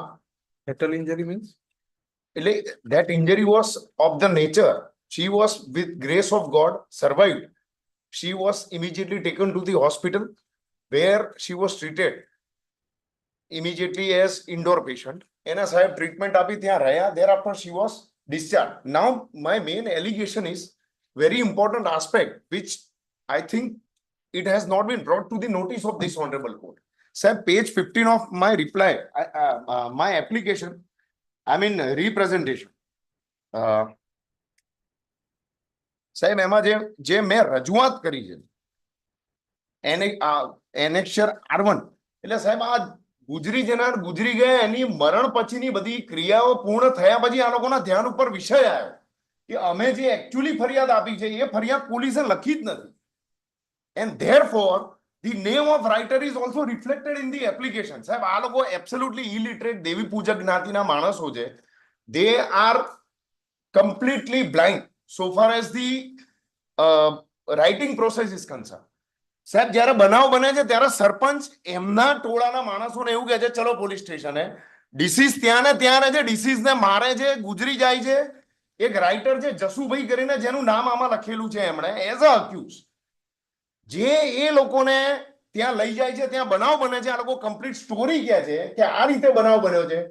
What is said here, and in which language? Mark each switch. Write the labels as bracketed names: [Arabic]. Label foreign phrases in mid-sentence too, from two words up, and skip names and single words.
[English] Fatal injury means? એટલે that injury was of the nature. She was with grace of God survived. She was immediately taken to the hospital where she was treated immediately as indoor patient. [Gujarati] એના સાહેબ ટ્રીટમેન્ટ આપી ત્યાં રહ્યા. [English] Thereafter she was discharged. Now my main allegation is very important aspect which I think it has not been brought to the notice of this honorable court. Sir, page 15 of my reply, my application, I mean representation. [Gujarati] સાહેબ એમાં જે મેં રજૂઆત કરી છે એનેક્શર R1, એટલે સાહેબ આ ગુજરી જનાર ગુજરી ગયા એની મરણ પછીની બધી ક્રિયાઓ પૂર્ણ થયા પછી આ લોકોના ધ્યાન ઉપર વિષય આવ્યો કે અમે જે એકચ્યુઅલી ફરિયાદ આપી છે એ ફરિયાદ પોલીસે લખી જ નથી. [English] And therefore the name of writer is also reflected in the application. [Gujarati] સાહેબ આ લોકો [English] absolutely illiterate [Gujarati] દેવી પૂજક જ્ઞાતિના માણસો છે. [English] They are completely blind so far as the writing process is concerned. [Gujarati] સાહેબ જ્યારે બનાવ બને છે ત્યારે સરપંચ એમના ટોળાના માણસોને એવું કહે છે ચલો પોલીસ સ્ટેશને, ડિસીઝ ત્યાં ને ત્યાં રહે છે, ડિસીઝને મારે છે, ગુજરી જાય છે. એક રાઇટર છે જસુભાઈ કરીને જેનું નામ આમાં લખેલું છે એમણે [English] as a accuse, [Gujarati] જે એ લોકોને ત્યાં લઈ જાય છે, ત્યાં બનાવ બને છે, આ લોકો [English] complete story [Gujarati] કહે છે કે આ રીતે બનાવ બન્યો છે.